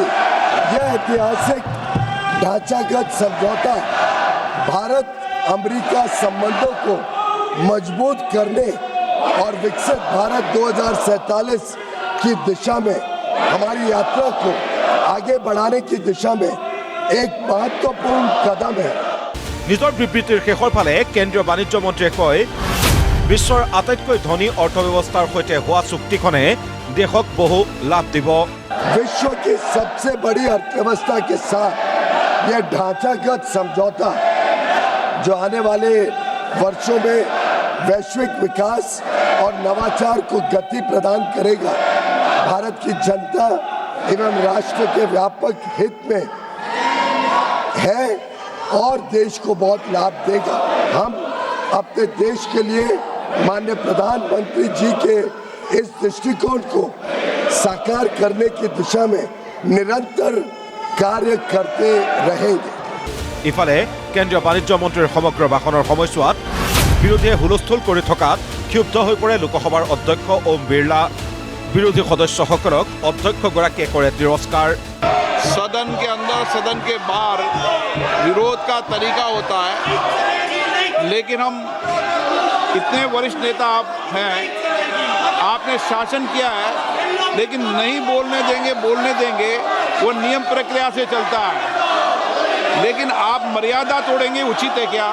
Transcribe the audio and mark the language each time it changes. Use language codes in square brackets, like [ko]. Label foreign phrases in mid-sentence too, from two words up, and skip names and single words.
[hi] यह ऐतिहासिक ढांचागत समझौता भारत अमेरिका संबंधों को मजबूत करने और विकसित भारत 2047 की दिशा में हमारी यात्रा को आगे बढ़ाने की दिशा में एक महत्वपूर्ण कदम है। [as] নিজৰ বিবৃতিৰ শেষৰ ফালে কেন্দ্ৰীয় বাণিজ্য মন্ত্ৰীয়ে কয়, বিশ্বৰ আটাইতকৈ ধনী অৰ্থব্যৱস্থাৰ সৈতে হোৱা চুক্তিখনে দেশক বহু লাভ দিব। [hi] विश्व की सबसे बड़ी अर्थव्यवस्था के साथ यह ढांचागत समझौता जो आने वाले वर्षों में वैश्विक विकास और नवाचार को गति प्रदान करेगा, भारत की जनता एवं राष्ट्र के व्यापक हित में है और देश को बहुत लाभ देगा। हम अपने देश के लिए माननीय प्रधानमंत्री जी के इस दृष्टिकोण को साकार करने की दिशा में निरंतर कार्य करते रहेंगे। [as] ইফালে কেন্দ্ৰীয় বাণিজ্য মন্ত্ৰীৰ সমগ্ৰ ভাষণৰ সময়ছোৱাত বিৰোধীয়ে হুলস্থুল কৰি থকাত ক্ষুব্ধ হৈ পৰে লোকসভাৰ অধ্যক্ষ ওম বিৰলা। বিৰোধী সদস্যসকলক অধ্যক্ষগৰাকীয়ে কৰে তিৰস্কাৰ। [hi] सदन के अंदर सदन के बाहर विरोध का तरीका होता है, लेकिन हम इतने वरिष्ठ नेता आप हैं, आपने शासन किया है, लेकिन नहीं बोलने देंगे वो नियम प्रक्रिया से चलता है, लेकिन आप मर्यादा तोड़ेंगे, उचित है क्या?